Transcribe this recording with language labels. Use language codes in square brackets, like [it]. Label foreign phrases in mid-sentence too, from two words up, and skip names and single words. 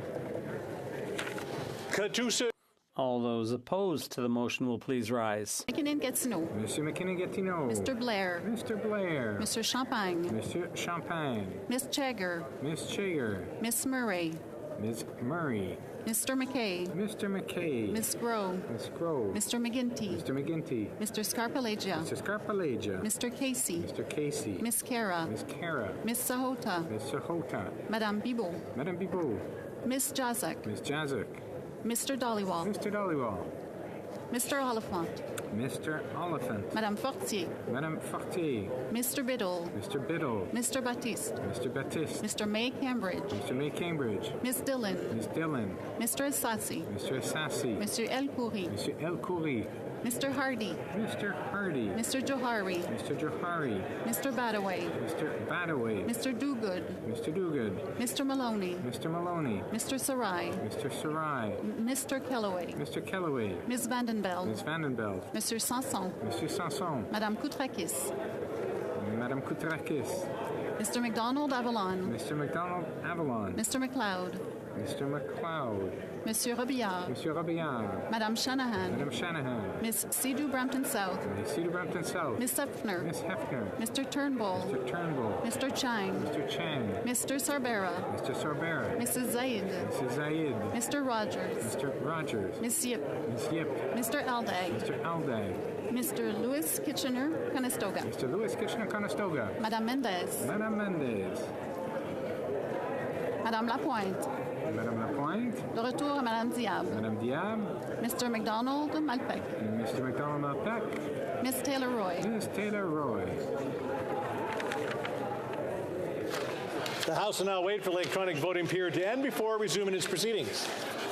[en] All those opposed to the motion will please rise. McKinnon Gatineau. Monsieur McKinnon Gatineau. Mr. Blair. Mr. Blair. Mr. Champagne. Monsieur Champagne. Miss Chagger. Miss Chager. Miss Murray. Miss Murray. Mr. McKay. Mr. McKay. Miss Groh. Miss Groh. Mr. McGinty. Mr. McGinty. Mr. Scarpalagia. Mr. Scarpalagia. Mr. Casey. Mr. Casey. Miss Cara. Miss Cara. Miss Sahota. Miss Sahota. Madame Bibot. Madame Bibot. Miss Jazek. Miss Jazek. Mr. Dollywall. Mr. Dollywall. Mr. Oliphant. Mr. Oliphant. Madame Fortier. Madame Fortier. Mr. Biddle. Mr. Biddle. Mr. Baptiste. Mr. Baptiste. Mr. May Cambridge. Mr. May Cambridge. Miss Dillon. Miss Dillon. Mr. Assassi. Mr. Assassi. Monsieur El Khoury. Monsieur El Khoury. Mr. Hardy. Mr. Hardy. Mr. Johari. Mr. Johari. Mr. Badaway. Mr. Badaway. Mr. Dogood. Mr. Dogood. Mr. Maloney. Mr. Maloney. Mr. Sarai. Mr. Sarai. Mr. Kellaway. Mr. Kellaway. Ms. Vandenbeld. Ms. Vandenbeld. Monsieur Sanson. Monsieur Sanson. Madame Koutrakis. Madame Koutrakis. Mr. McDonald Avalon. Mr. McDonald Avalon. Mr. McLeod. Mr. McLeod. Monsieur Robillard. Monsieur Robillard. Madame Shanahan. Madame Shanahan. Miss Sidhu Brampton South. Miss Cedar Brampton South. Miss Hefner. Miss Hefner. Mr. Turnbull. Mr. Turnbull. Mr. Chang. Mr. Chang. Mr. Sarbera. Mr. Sarbera. Mrs. Zaid. Mrs. Zaid. Mr. Rogers. Mr. Rogers. Miss Yip. Miss Yip. Mr. Alday. Mr. Alday. Mr. Louis Kitchener Conestoga. Mr. Louis Kitchener Conestoga. Madame Mendez. Madame Mendez. Madame Lapointe. Madame Lapointe. [fr] De retour à Madame Diab. [en] Madame Diab. Mr. McDonald Malpec. Mr. McDonald Malpec. Miss Taylor Roy. Miss Taylor Roy. The House will now wait for the electronic voting period to end before resuming its proceedings.